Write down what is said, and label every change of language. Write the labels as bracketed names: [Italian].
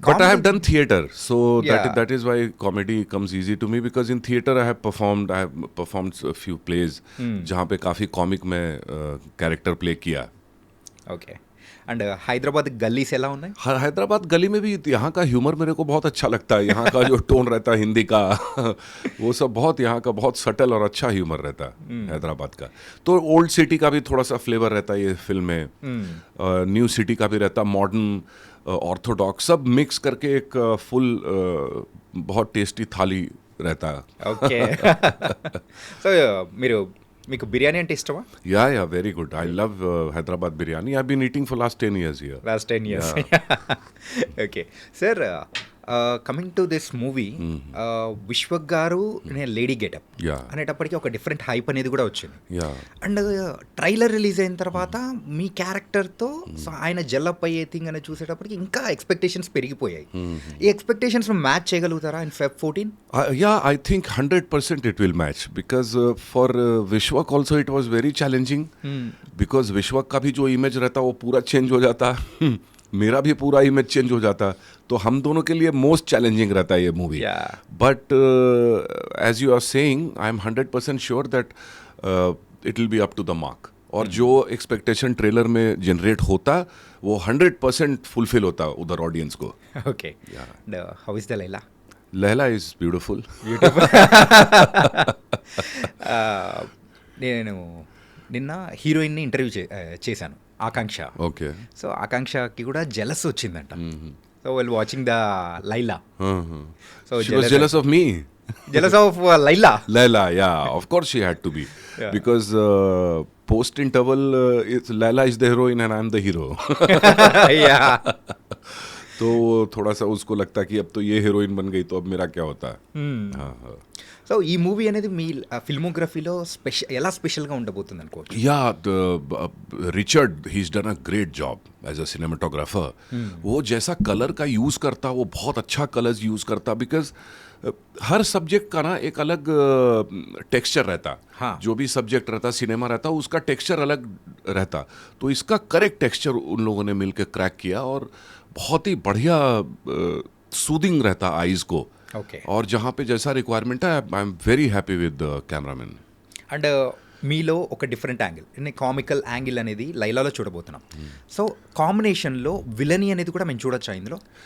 [English] But I have done theatre, so Yeah. that is why comedy comes easy to me, because in theatre I have performed a few plays [Hindi] जहाँ पे काफ़ी comic में character play किया. [Telugu] Okay. And Hyderabad gallis ఎలా ఉన్నాయి? [Hindi] हैदराबाद गली में भी यहाँ का ह्यूमर मेरे को बहुत अच्छा लगता है. यहाँ का जो टोन रहता है हिंदी का वो सब बहुत यहाँ का बहुत सटल और अच्छा ह्यूमर रहता है हैदराबाद का. तो ओल्ड सिटी का भी थोड़ा सा फ्लेवर रहता है ये फिल्म में. न्यू सिटी का भी रहता, मॉडर्न, ऑर्थोडॉक्स, सब मिक्स करके एक फुल बहुत टेस्टी थाली रहता है. [Telugu] ఓకే. సో మీకు బిర్యానీ అంటే ఇష్టమా? [English] Yeah, very good. I love Hyderabad biryani. I've been eating for last 10 years here. Last 10 years. Okay sir, coming to this movie, Vishwak గారు lady getup Yeah. [Telugu] అనేటప్పటికీ ఒక డిఫరెంట్ హైప్ అనేది కూడా వచ్చింది. [English] Yeah. [Telugu] అండ్ ట్రైలర్ రిలీజ్ అయిన తర్వాత మీ క్యారెక్టర్తో so ఆయన జల్లప్ అయ్యే థింగ్ అనేది చూసేటప్పటికి ఇంకా ఎక్స్పెక్టేషన్స్ పెరిగిపోయాయి. ఈ ఎక్స్పెక్టేషన్స్ మ్యాచ్ చేయగలుగుతారా in Feb 14? [English] Yeah, I think 100% it will match, because for Vishwak also it was very challenging, because Vishwak [Hindi] का भी जो इमेज रहता वो पूरा चेंज हो जाता. मेरा भी पूरा इमेज चेंज हो जाता. तो हम दोनों के लिए मोस्ट चैलेंजिंग रहता है ये movie. [English] Yeah. But as you are saying, I am 100% sure that it will be up to the mark. [Hindi] और जो एक्सपेक्टेशन ट्रेलर में जनरेट होता वो 100% फुलफिल होता उधर ऑडियंस को. [English] Okay. And how is the Laila? Laila is beautiful. [Telugu] నేను నిన్న హీరోయిన్ని ఇంటర్వ్యూ చేశాను. ఆకాంక్ష. [English] Okay. [Telugu] సో ఆకాంక్షకి కూడా జెలస్ వచ్చిందంట. So [English] Well watching the Laila. [Telugu] So [English] She was jealous of me. Jealous of Laila. Laila, yeah, of course she had to be. Yeah. Because post interval, Laila is the heroine and I'm the hero. Yeah. [Hindi] तो थोड़ा सा उसको लगता कि अब तो ये heroine बन गई तो अब मेरा क्या होता है. हाँ, हाँ. [Telugu] సో ఈ మూవీ అనేది మీ ఫిల్మోగ్రఫీలో ఎలా స్పెషల్గా ఉండబోతుంది అనుకోవచ్చు? [English] Yeah, Richard, he's done a great job as a cinematographer. [Hindi] वो जैसा कलर का यूज़ करता वो बहुत अच्छा कलर्स यूज़ करता बिकॉज हर सब्जेक्ट का ना एक अलग टेक्सचर रहता. हाँ. जो भी सब्जेक्ट रहता सिनेमा रहता उसका टेक्सचर अलग रहता. तो इसका करेक्ट टेक्सचर उन लोगों ने मिलकर क्रैक किया और बहुत ही बढ़िया सूदिंग रहता आईज को. [Telugu] ఓకే. [Hindi] और जहाँ पे जैसा रिक्वायरमेंट है [English] I am very happy with cameraman. [Telugu] And మీలో ఒక డిఫరెంట్ యాంగిల్, కామికల్ యాంగిల్ అనేది లైలాలో చూడబోతున్నాం. సో కాంబినేషన్లో విలనీ అనేది కూడా మేము చూడొచ్చా ఇందులో?